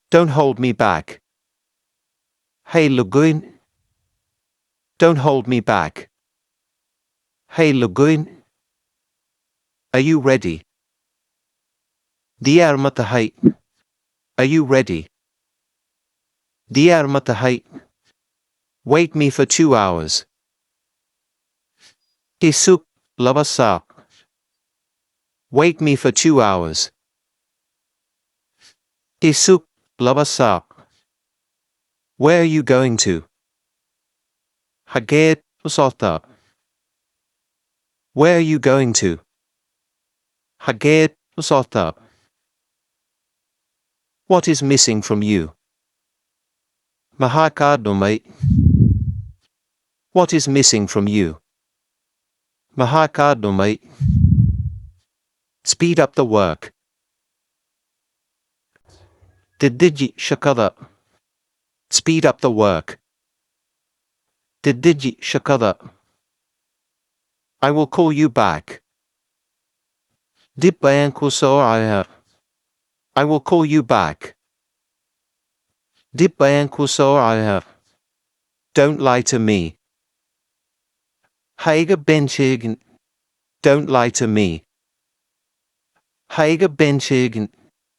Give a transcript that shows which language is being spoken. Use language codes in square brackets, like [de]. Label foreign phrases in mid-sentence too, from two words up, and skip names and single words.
[en] Don't hold me back. Hey Lagoon. Don't hold me back. Hey Lagoon. Are you ready? [so] Diyaar ma tahay? [en] Are you ready? [so] Diyaar ma tahay? [en] Wait me for 2 hours. [so] Isuk laba saac. [en] Wait me for 2 hours. [so] Isuk laba saac. [en] Where are you going to? [so] Hageed u socotaa? [en] Where are you going to? [so] Hageed u socotaa? [en] What is missing from you? [so] Maxaa kaa dhumay? [en] What is missing from you? [so] Maxaa kaa dhumay? [en] Speed up the work. [so] Dedeji shaqada. [en] Speed up the work. [so] Dedeji shaqada. [en] I will call you back. [so] Dib ayaan kuu soo wacayaa. [en] I will call you back. [so] Dib ayaan kuu soo wacayaa. [en] Don't lie to me. [so] Ha iga been sheegin. [en] Don't lie to me. [so] Ha iga been sheegin.